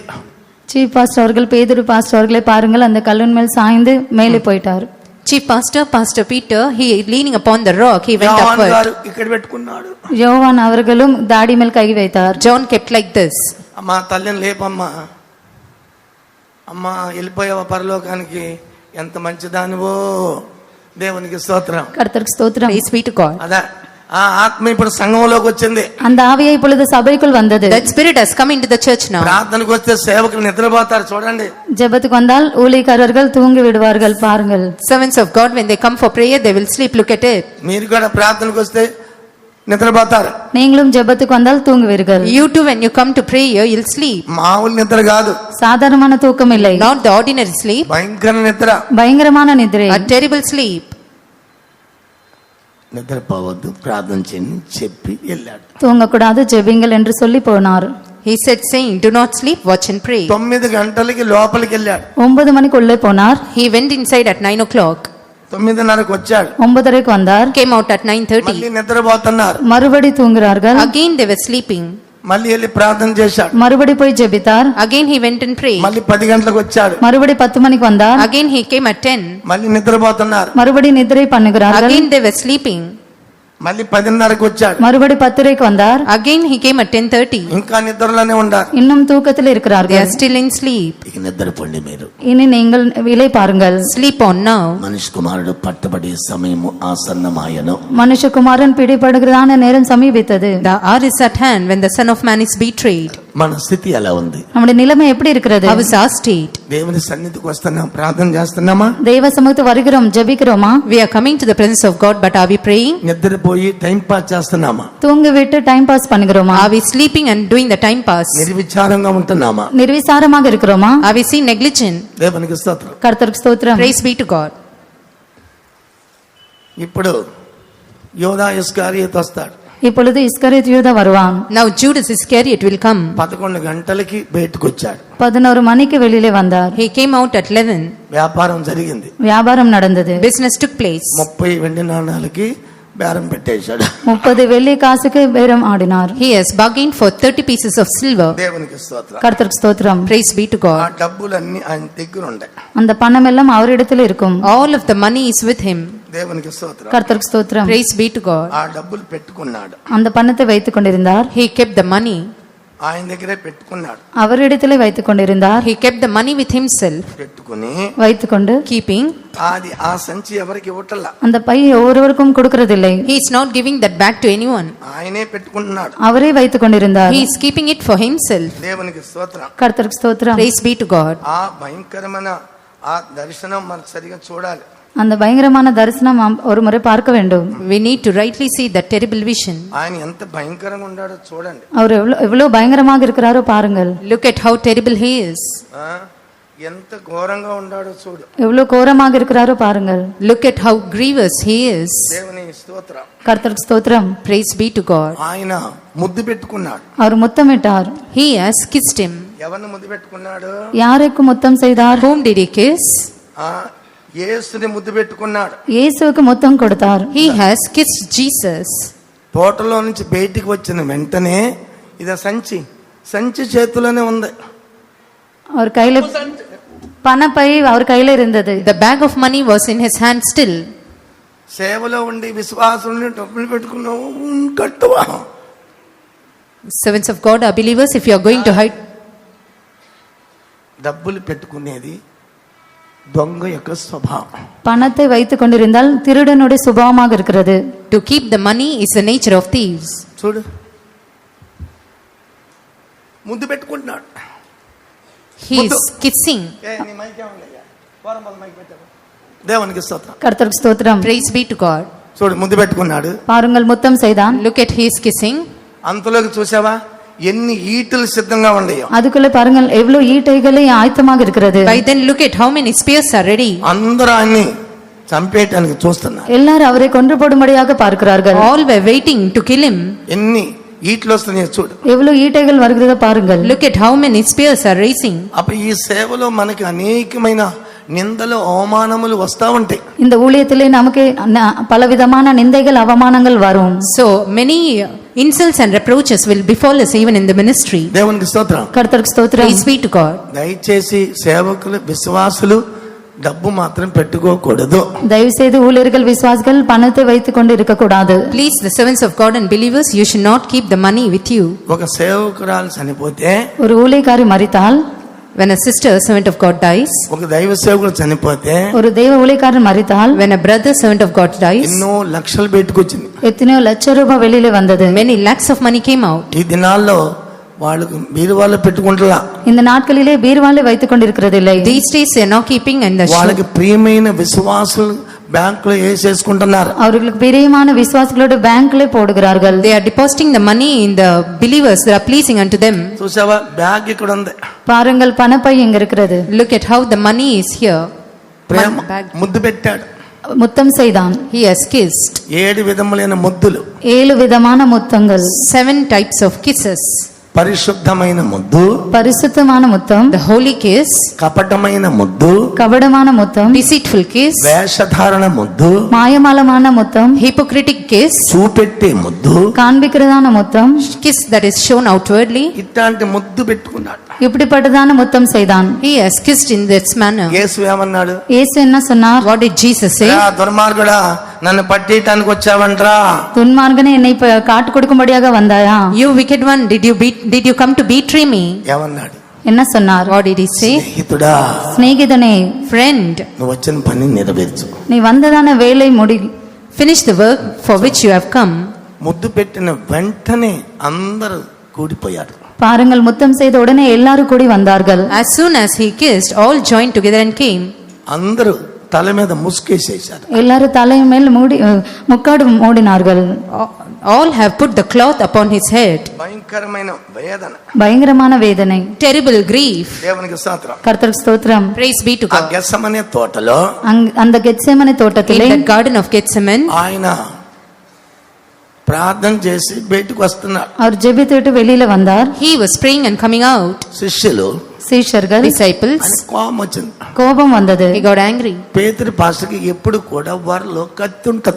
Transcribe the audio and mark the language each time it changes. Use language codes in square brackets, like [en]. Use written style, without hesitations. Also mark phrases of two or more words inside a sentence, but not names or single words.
[en] chief pastor [ta] அவர்கள் பேதுரு பாஸ்டர் அவர்களை பாருங்கள் அந்த கல்லின் மேல் சாய்ந்து மேலே போயிட்டார். [en] Chief pastor, Pastor Peter, he leaning upon the rock, he went [te] యోహాను [en] upward. [te] గారు ఇక్కడ పెట్టుకున్నాడు. [ta] யோவான் அவர்களும் தாடி மேல் கை வைத்தார். [en] John kept like this. [te] అమ్మా తల్లిని లేపమ్మా, అమ్మా వెళ్ళిపోయావా పరలోకానికి, ఎంత మంచిదానివో. దేవునికి స్తోత్రం. [ta] கர்த்தருக்கு ஸ்தோத்திரம். [en] Praise be to God. [te] అదా ఆ ఆత్మ ఇప్పుడు సంఘంలోకి వచ్చింది. [ta] அந்த ஆவியை இப்பொழுது சபைக்குள் வந்தது. [en] That spirit has come into the church now. [te] ప్రార్థనకు వస్తే సేవకులు నిద్రపోతారు చూడండి. [ta] ஜெபத்துக்கு வந்தால் ஊழியக்காரர்கள் தூங்கி விடுவார்கள் பாருங்கள். [en] Servants of God, when they come for prayer, they will sleep. Look at it. [te] మీరు కూడా ప్రార్థనకు వస్తే నిద్రపోతారు. [ta] நீங்களும் ஜெபத்துக்கு வந்தால் தூங்குவீர்கள். [en] You too, when you come to prayer, you'll sleep. [te] మామూలు నిద్ర కాదు, [ta] சாதாரணமான தூக்கம் இல்லை. [en] Not the ordinary sleep, [te] భయంకర నిద్ర. [ta] பயங்கரமான நிద్ரை. [en] a terrible sleep. [te] నిద్రపోవద్దు, ప్రార్థన చేయని చెప్పి వెళ్ళాడు. [ta] தூங்கக்கூடாது ஜெபிங்கள் என்று சொல்லி போனார். [en] He said, saying, do not sleep, watch and pray. [te] 9 గంటలకి లోపలికి వెళ్ళాడు. [ta] 9 மணிக்கு உள்ளே போனார். [en] He went inside at 9 o'clock, [te] 9:30కు వచ్చాడు. [ta] 9:30க்கு வந்தார். [en] came out at 9:30. [te] మళ్ళీ నిద్రపోతున్నారు. [ta] மறுபடி தூங்குகிறார்கள். [en] Again they were sleeping. [te] మళ్ళీ వెళ్ళి ప్రార్థన చేశాడు. [ta] மறுபடி போய் ஜெபித்தார். [en] Again he went and prayed. [te] మళ్ళీ 10 గంటలకు వచ్చాడు. [ta] மறுபடி 10 மணிக்கு வந்தார். [en] Again he came at 10. [te] మళ్ళీ నిద్రపోతున్నారు. [ta] மறுபடி நிద్ரை பண்ணுகிறார்கள். [en] Again they were sleeping. [te] మళ్ళీ 10:30కు వచ్చాడు. [ta] மறுபடி 10:30க்கு வந்தார். [en] Again he came at 10:30. [te] ఇంకా నిద్రలోనే ఉండారు. [ta] இன்னும் தூக்கத்தில் [en] They [ta] இருக்கிறார்கள். [en] are still in sleep. [te] ఇక నిద్రపోండి మీరు. [ta] இனி நீங்கள் விலை பாருங்கள். [en] Sleep on now. [te] మనిషి కుమారుడు పట్టబడే సమయము ఆసన్నమాయను. [ta] மனுஷகுமாரன் பிடிபடுகிறதான நேரம் சமீபித்தது. [en] The hour is at hand when the Son of Man is betrayed. [te] మన స్థితి ఎలా ఉంది? [ta] நம்முடைய நிலைமை எப்படி இருக்கிறது? [en] How is our state? [te] దేవుని సన్నిధికి వస్తున్నాం, ప్రార్థన చేస్తున్నామా? [ta] தெய்வ சமூகத்துக்கு வருகிறோம், ஜெபிக்கிறோமா? [en] We are coming to the presence of God, but are we praying? [te] నిద్రపోయి [en] time pass [te] చేస్తున్నామా? [ta] தூங்கி விட்டு [en] time pass [ta] பண்ணுகிறோமா? [en] Are we sleeping and doing the time pass? [te] నిర్విచారంగా ఉంటున్నామా? [ta] நிர்விசாரமாக இருக்கிறோமா? [en] Are we seeing negligent? [te] దేవునికి స్తోత్రం. [ta] கர்த்தருக்கு ஸ்தோத்திரம். [en] Praise be to God. [te] ఇప్పుడు యోధా ఇస్కారియోతు వస్తాడు. [ta] இப்பொழுது இஸ்கரியோத் யூதா வருவான். [en] Now Judas Iscariot will come. [te] 11 గంటలకి బయటకు వచ్చాడు. [ta] 11 மணிக்கு வெளியிலே வந்தார். [en] He came out at 11. [te] వ్యాపారం జరిగింది. [ta] வியாபாரம் நடந்தது. [en] Business took place. [te] 30 వెండి నాణాలకి బేరం పెట్టేశాడు. [ta] 30 வெள்ளி காசுக்கு பேரம் ஆடினார். [en] He has bargained for 30 pieces of silver. [te] దేవునికి స్తోత్రం. [ta] கர்த்தருக்கு ஸ்தோத்திரம். [en] Praise be to ఆ God. [te] డబ్బులన్నీ ఆయన దగ్గర ఉండే. [ta] அந்த பணம் எல்லாம் அவரிடத்தில் இருக்கும். [en] All of the money is with him. [te] దేవునికి స్తోత్రం. [ta] கர்த்தருக்கு ஸ்தோத்திரம். [en] Praise be to God. [te] ఆ డబ్బులు పెట్టుకున్నాడు. [ta] அந்த பணத்தை வைத்துக் கொண்டிருந்தார். [en] He kept the money. [te] ఆయన దగ్గరే పెట్టుకున్నాడు. [ta] அவரிடத்திலே வைத்துக் கொண்டிருந்தார். [en] He kept the money with himself, [te] పెట్టుకుని [ta] வைத்துக்கொண்டு [en] keeping. [te] అది ఆ సంచి ఎవరికి ఇవ్వటల్లా, [ta] அந்த பை ஒவ்வொருவருக்கும் கொடுக்கறதில்லை. [en] He is not giving that back to anyone. [te] ఆయనే పెట్టుకుంటున్నాడు. [ta] அவரே வைத்துக் கொண்டிருந்தார். [en] He is keeping it for himself. [te] దేవునికి స్తోత్రం. [ta] கர்த்தருக்கு ஸ்தோத்திரம். [en] Praise be to God. [te] ఆ భయంకరమైన ఆ దర్శనం మనకు సరిగా చూడాలి. [ta] அந்த பயங்கரமான தரிசனம் ஒரு முறை பார்க்க வேண்டும். [en] We need to rightly see that terrible vision. [te] ఆయన ఎంత భయంకరంగా ఉన్నాడో చూడండి. [ta] அவர் எவ்வளவு பயங்கரமாக இருக்கிறாரோ பாருங்கள். [en] Look at how terrible he is. [te] ఎంత ఘోరంగా ఉన్నాడో చూడు. [ta] எவ்வளவு கோரமாக இருக்கிறாரோ பாருங்கள். [en] Look at how grievous he is. [te] దేవుని స్తోత్రం. [ta] கர்த்தருக்கு ஸ்தோத்திரம். [en] Praise be to God. [te] ఆయన ముద్దు పెట్టుకున్నాడు. [ta] அவர் முத்தமிட்டார். [en] He has kissed him. [te] ఎవరిని ముద్దు పెట్టుకున్నాడు? [ta] யாருக்கு முத்தம் செய்தார்? [en] Whom did he kiss? [te] యేసుని ముద్దు పెట్టుకున్నాడు. [ta] இயேசுவுக்கு முத்தம் கொடுத்தார். [en] He has kissed Jesus. [te] తోటలో నుంచి బయటికి వచ్చిన వెంటనే ఇద సంచి చేతిలోనే ఉంది. [ta] அவர் கையில பணப்பை அவர் கையில இருந்தது. [en] The bag of money was in his hand still. [te] సేవలో ఉండి విశ్వాసుల్ని డబ్బులు పెట్టుకున్నావు కట్టువా. [en] Servants of God are believers. If you are going to hide, [te] డబ్బులు పెట్టుకునేది దొంగ యొక్క స్వభావం. [ta] பணத்தை வைத்துக் கொண்டிருந்தால் திருடனுடைய சுபாவமாக இருக்கிறது. [en] to keep the money is the nature of thieves. [te] చూడు ముద్దు పెట్టుకుంటున్నాడు. [en] He is kissing. [te] దేవునికి స్తోత్రం. [ta] கர்த்தருக்கு ஸ்தோத்திரம். [en] Praise be to God. [te] చూడు ముద్దు పెట్టుకున్నాడు. [ta] பாருங்கள் முத்தம் செய்தான். [en] Look at his kissing. [te] అంతలోకి చూసావా ఎన్ని ఈటలు సిద్ధంగా ఉన్నాయో. [ta] அதுக்குள்ள பாருங்கள் எவ்வளவு ஈட்டைகளே ஆயத்தமாக இருக்கிறது. [en] By then look at how many spears are ready. [te] అందరూ ఆయన్ని చంపేయడానికి చూస్తున్నారు. [ta] எல்லாரும் அவரை கொன்று போடும்படியாக பார்க்கிறார்கள். [en] All were waiting to kill him. [te] ఎన్ని ఈటలు వస్తున్నాయో చూడు. [ta] எவ்வளவு ஈட்டைகள் வருகிறதோ பாருங்கள். [en] Look at how many spears are raising. [te] అప్పుడు ఈ సేవలో మనకి అనేకమైన నిందలు అవమానములు వస్తా ఉంటాయి. [ta] இந்த ஊழியத்திலே நமக்கு பலவிதமான நிந்தைகள் அவமானங்கள் வரும். [en] So many insults and reproaches will befall us even in the ministry. [te] దేవునికి స్తోత్రం. [ta] கர்த்தருக்கு ஸ்தோத்திரம். [en] Praise be to God. [te] దయచేసి సేవకులు విశ్వాసులు డబ్బు మాత్రం పెట్టుకోకూడదు. [ta] தயவு செய்து ஊழியர்கள் விசுவாசிகள் பணத்தை வைத்துக் கொண்டு இருக்க கூடாது. [en] Please, the servants of God and believers, you should not keep the money with you. [te] ఒక సేవకురాలు చనిపోతే, [ta] ஒரு ஊழியக்காரி மரித்தால், [en] when a sister, servant of God, dies, [te] ఒక దైవ సేవకుడు చనిపోతే, [ta] ஒரு தெய்வ ஊழியக்காரன் மரித்தால், [en] when a brother, servant of God, dies, [te] ఎన్నో లక్షలు పెట్టుకొచ్చింది. [ta] எத்தனையோ லட்ச ரூபாய் வெளியில வந்தது. [en] many lakhs of money came out. [te] ఈ దినాల్లో వాళ్ళకు బీరువాలో పెట్టుకుంటలా. [ta] இந்த நாட்களிலே பீர்வாலே வைத்துக் கொண்டிருக்கிறதில்லை. [en] These days they are not keeping in the [te] వాళ్ళకి ప్రియమైన విశ్వాసులు బ్యాంకులో వేసేసుకుంటున్నారు. [ta] அவர்களுக்கு பிரியமான விசுவாசிகளோட பேங்க்ல போடுகிறார்கள். [en] they are depositing the money in the believers that are pleasing unto them. [te] చూసావా బ్యాగ్ ఇక్కడ ఉంది. [ta] பாருங்கள் பணப்பை இங்க இருக்கிறது. [en] Look at how the money is here. [te] ప్రేమ ముద్దు పెట్టాడు. [ta] முத்தம் செய்தான். [en] He has kissed. [te] 7 విధములైన ముద్దులు. [ta] 7 விதமான முத்தங்கள். [en] 7 types of kisses. [te] పరిశుద్ధమైన ముద్దు, [ta] பரிசுத்தமான முத்தம், [en] the holy kiss, [te] కపటమైన ముద్దు, [ta] கபடமான முத்தம், [en] deceitful kiss, [te] వేషధారణ ముద్దు, [ta] மாயமாலமான முத்தம், [en] hypocritic kiss, [te] చూపెట్టే ముద్దు, [ta] காண்பிக்கிறதான முத்தம், [en] kiss that is shown outwardly. [te] ఇట్లాంటి ముద్దు పెట్టుకున్నాడు. [ta] இப்படிப்பட்டதான முத்தம் செய்தான். [en] He has kissed in this manner. [te] యేసు ఏమన్నాడు? [ta] இயேசு என்ன சொன்னார்? [en] What did Jesus say? [te] దుర్మార్గుడా నన్ను పట్టేయటానికి వచ్చావంట్రా. [ta] துன்மார்கனே என்னை காட்டு கொடுக்கும்படியாக வந்தாயா? [en] You wicked one, did you come to betray me? [te] ఏమన్నాడు? [ta] என்ன சொன்னார்? [en] What did he say? [te] స్నేహితుడా, [ta] சிநேகிதனே, [en] Friend, [te] నువ్వు వచ్చిన పని నెరవేర్చు. [ta] நீ வந்ததான வேலை முடி. [en] finish the work for which you have come. [te] ముద్దు పెట్టిన వెంటనే అందరూ కూడిపోయారు. [ta] பாருங்கள், முத்தம் செய்த உடனே எல்லாரும் கூடி வந்தார்கள். [en] As soon as he kissed, all joined together and came. [te] అందరూ తల మీద ముసుకేసేశారు. [ta] எல்லாரும் தலை மேல் மூடி முக்காடு மூடினார்கள். [en] All have put the cloth upon his head. [te] భయంకరమైన వేదన, [ta] பயங்கரமான வேதனை, [en] Terrible grief. [te] దేవునికి స్తోత్రం. [ta] கர்த்தருக்கு ஸ்தோத்திரம். [en] Praise be to ఆ God. [te] గెత్సెమనే తోటలో [ta] அந்த கெத்சேமனே [en] In [ta] தோட்டத்திலே [en] the garden of Gethsemane, [te] ఆయన ప్రార్థన చేసి బయటకు వస్తున్నాడు. [ta] அவர் ஜெபித்துட்டு வெளியில வந்தார். [en] he was praying and coming out. [te] శిష్యులు, [ta] சீஷர்கள் [en] Disciples, [te] ఆయన కోపం వచ్చింది. [ta] கோபம் வந்தது. [en] he got angry. [te] పేతురు పాస్టర్కి ఎప్పుడు కూడా వారిలో కత్తి ఉంటది.